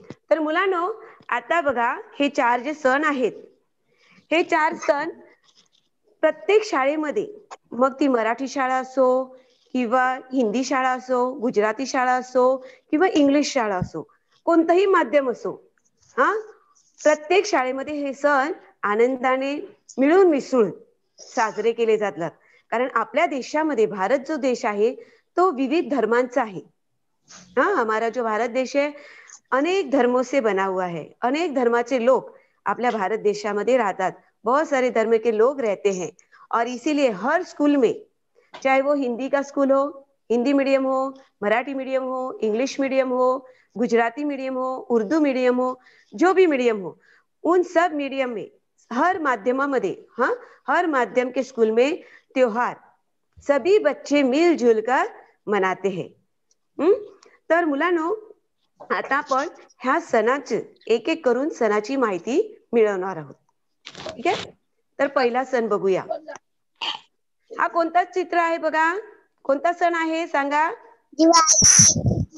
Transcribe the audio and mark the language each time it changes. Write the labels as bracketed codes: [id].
[mr] तर मुलांनो, आता बघा हे 4 जे सण आहेत हे 4 सण प्रत्येक शाळेमध्ये, मग ती मराठी शाळा असो किंवा हिंदी शाळा असो, गुजराती शाळा असो किंवा इंग्लिश शाळा असो, कोणतंही माध्यम असो, हा, प्रत्येक शाळेमध्ये हे सण आनंदाने मिळून मिसळून साजरे केले जातात. कारण आपल्या देशामध्ये, भारत जो देश आहे तो विविध धर्मांचा आहे. [hi] हाँ, हमारा जो भारत देश है अनेक धर्मों से बना हुआ है. [mr] अनेक धर्माचे लोग आपल्या भारत देशामध्ये राहतात. [hi] बहुत सारे धर्म के लोग रहते हैं और इसीलिए हर स्कूल में, चाहे वो हिंदी का स्कूल हो, हिंदी मीडियम हो, मराठी मीडियम हो, इंग्लिश मीडियम हो, गुजराती मीडियम हो, उर्दू मीडियम हो, जो भी मीडियम हो, उन सब मीडियम में, [mr] हर माध्यमामध्ये, [hi] हाँ, हर माध्यम के स्कूल में त्योहार सभी बच्चे मिलजुल कर मनाते हैं. [mr] तर मुलांनो, आता आपण ह्या सणाची एक एक करून सणाची माहिती मिळवणार आहोत. ठीक आहे? तर पहिला सण बघूया. हा कोणता चित्र आहे बघा? कोणता सण आहे सांगा? दिवाळी.